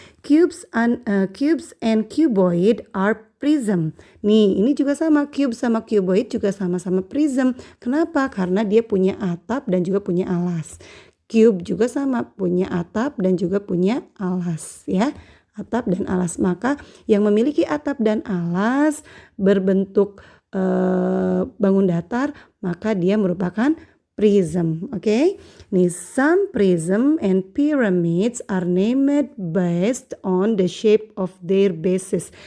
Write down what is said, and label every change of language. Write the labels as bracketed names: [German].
[English] Cubes and cuboid are prism. [Indonesian] Nih, ini juga sama, cube sama cuboid juga sama-sama prism. Kenapa? Karena dia punya atap dan juga punya alas. Cube juga sama, punya atap dan juga punya alas ya. Atap dan alas. Maka yang memiliki atap dan alas berbentuk bangun datar, maka dia merupakan prism. Oke. [English] Nih, some prism and pyramids are named based on the shape of their bases.